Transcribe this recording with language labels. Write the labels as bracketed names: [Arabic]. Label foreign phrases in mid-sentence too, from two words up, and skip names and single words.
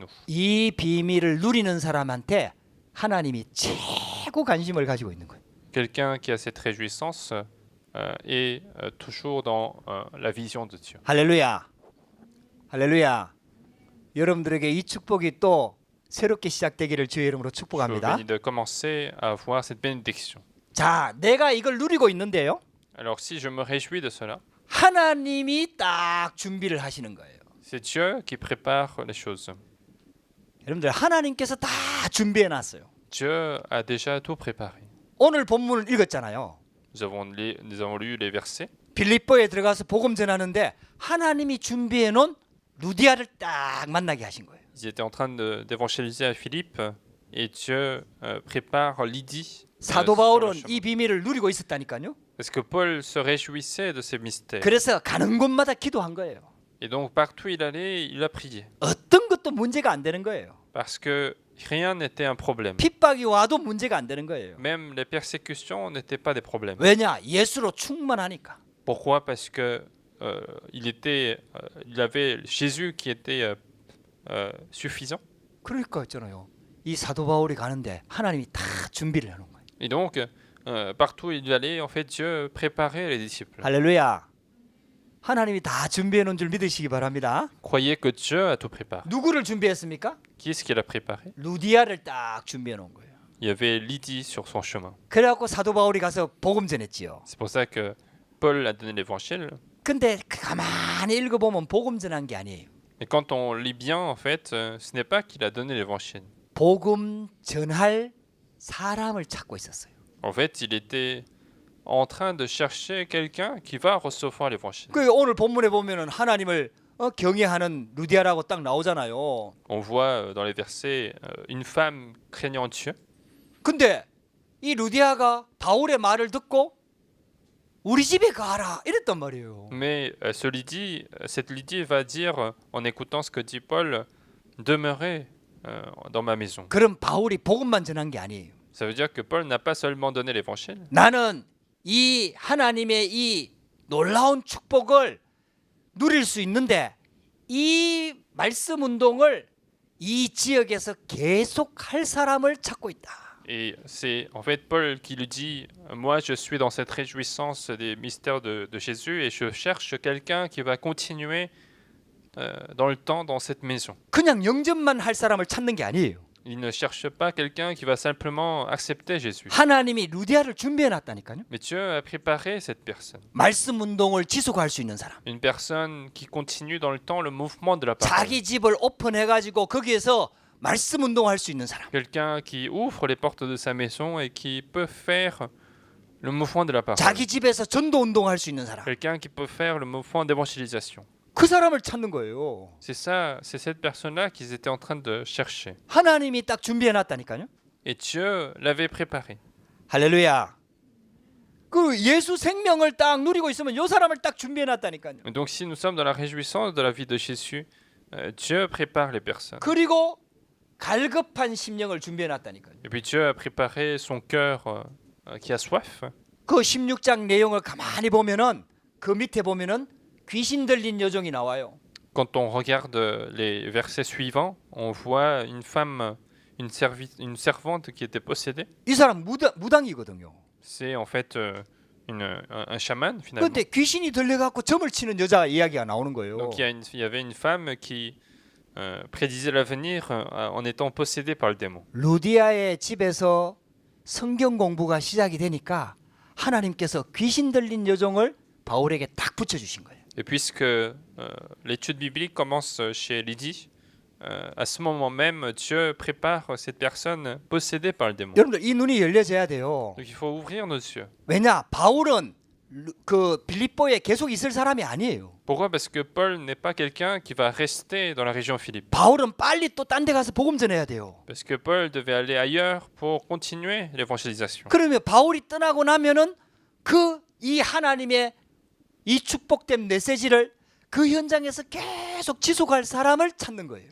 [Korean] 이 비밀을 누리는 사람한테 하나님이 최고 관심을 가지고 있는 거예요. [French] Quelqu'un qui a cette réjouissance est toujours dans la vision de Dieu. [Korean] 할렐루야. 할렐루야. 여러분들에게 이 축복이 또 새롭게 시작되기를 주의 이름으로 [French] Je [Korean] 축복합니다. [French] bénis de commencer à avoir cette bénédiction. [Korean] 자, 내가 이걸 누리고 있는데요. [French] Alors si je me réjouis de cela, [Korean] 하나님이 딱 준비를 하시는 거예요. [French] c'est Dieu qui prépare les choses. [Korean] 여러분들 하나님께서 다 준비해 놨어요. [French] Dieu a déjà tout préparé. [Korean] 오늘 본문을 읽었잖아요. [French] Nous avons lu les versets. [Korean] 빌립보에 들어가서 복음 전하는데 하나님이 준비해 놓은 루디아를 딱 만나게 하신 거예요. [French] Ils étaient en train d'évangéliser à Philippe et Dieu prépare Lydie. [Korean] 사도 [French] sur le [Korean] 바울은 [French] chemin. [Korean] 이 비밀을 누리고 있었다니까요. [French] Parce que Paul se réjouissait de ces mystères. [Korean] 그래서 가는 곳마다 기도한 거예요. [French] Et donc partout où il allait, il a prié. [Korean] 어떤 것도 문제가 안 되는 거예요. [French] Parce que rien n'était un problème. [Korean] 핍박이 와도 문제가 안 되는 거예요. [French] Même les persécutions n'étaient pas des problèmes. [Korean] 왜냐? 예수로 충만하니까. [French] Pourquoi? Parce que il avait Jésus qui était suffisant. [Korean] 그러니까 있잖아요. 이 사도 바울이 가는데 하나님이 다 준비를 해놓은 거예요. [French] Et donc partout où il allait, en fait, Dieu préparait les disciples. [Korean] 할렐루야. 하나님이 다 준비해 놓은 줄 믿으시기 바랍니다. [French] Croyez que Dieu a tout préparé. [Korean] 누구를 준비했습니까? [French] Qui est-ce qu'il a préparé? [Korean] 루디아를 딱 준비해 놓은 거예요. [French] Il y avait Lydie sur son chemin. [Korean] 그래갖고 사도 바울이 가서 복음 전했지요. [French] C'est pour ça que Paul a donné l'évangile. [Korean] 근데 가만히 읽어보면 복음 전한 게 아니에요. [French] Et quand on lit bien, en fait, ce n'est pas qu'il a donné l'évangile. [Korean] 복음 전할 사람을 찾고 있었어요. [French] En fait, il était en train de chercher quelqu'un qui va recevoir l'évangile. [Korean] 그 오늘 본문에 보면은 하나님을 경외하는 루디아라고 딱 나오잖아요. [French] On voit dans les versets une femme craignant Dieu. [Korean] 근데 이 루디아가 바울의 말을 듣고 우리 집에 가라 이랬단 말이에요. [French] Mais cette Lydie va dire, en écoutant ce que dit Paul, demeurez dans ma maison. [Korean] 그럼 바울이 복음만 전한 게 아니에요. [French] Ça veut dire que Paul n'a pas seulement donné l'évangile. [Korean] 나는 이 하나님의 이 놀라운 축복을 누릴 수 있는데 이 말씀 운동을 이 지역에서 계속 할 사람을 찾고 있다. [French] Et c'est en fait Paul qui lui dit, moi je suis dans cette réjouissance des mystères de Jésus et je cherche quelqu'un qui va continuer dans le temps dans cette maison. [Korean] 그냥 영접만 할 사람을 찾는 게 아니에요. [French] Il ne cherche pas quelqu'un qui va simplement accepter Jésus. [Korean] 하나님이 루디아를 준비해 놨다니까요. [French] Mais Dieu a préparé cette personne. [Korean] 말씀 운동을 지속할 수 있는 사람. [French] Une personne qui continue dans le temps le mouvement de la parole. [Korean] 자기 집을 오픈해 가지고 거기에서 말씀 운동할 수 있는 사람. [French] Quelqu'un qui ouvre les portes de sa maison et qui peut faire le mouvement de la parole. [Korean] 자기 집에서 전도 운동할 수 있는 사람. [French] Quelqu'un qui peut faire le mouvement d'évangélisation. [Korean] 그 사람을 찾는 거예요. [French] C'est ça, c'est cette personne-là qu'ils étaient en train de chercher. [Korean] 하나님이 딱 준비해 놨다니까요. [French] Et Dieu l'avait préparé. [Korean] 할렐루야. 그 예수 생명을 딱 누리고 있으면 요 사람을 딱 준비해 놨다니까요. [French] Donc si nous sommes dans la réjouissance de la vie de Jésus, Dieu prépare les personnes. [Korean] 그리고 갈급한 심령을 준비해 놨다니까요. [French] Et puis Dieu a préparé son cœur qui a soif. [Korean] 그 16장 내용을 가만히 보면은 그 밑에 보면은 귀신 들린 여종이 나와요. [French] Quand on regarde les versets suivants, on voit une femme, une servante qui était possédée. [Korean] 이 사람 무당이거든요. [French] C'est en fait un chaman finalement. [Korean] 그런데 귀신이 들려갖고 점을 치는 여자 이야기가 나오는 거예요. [French] Donc il y avait une femme qui prédisait l'avenir en étant possédée par le démon. [Korean] 루디아의 집에서 성경 공부가 시작이 되니까 하나님께서 귀신 들린 여종을 바울에게 딱 붙여주신 거예요. [French] Et puisque l'étude biblique commence chez Lydie, à ce moment même, Dieu prépare cette personne possédée par le démon. [Korean] 여러분들 이 눈이 열려져야 돼요. [French] Donc il faut ouvrir nos yeux. [Korean] 왜냐? 바울은 그 빌립보에 계속 있을 사람이 아니에요. [French] Pourquoi? Parce que Paul n'est pas quelqu'un qui va rester dans la région Philippe. [Korean] 바울은 빨리 또 딴 데 가서 복음 전해야 돼요. [French] Parce que Paul devait aller ailleurs pour continuer l'évangélisation. [Korean] 그러면 바울이 떠나고 나면은 그 이 하나님의 이 축복된 메시지를 그 현장에서 계속 지속할 사람을 찾는 거예요.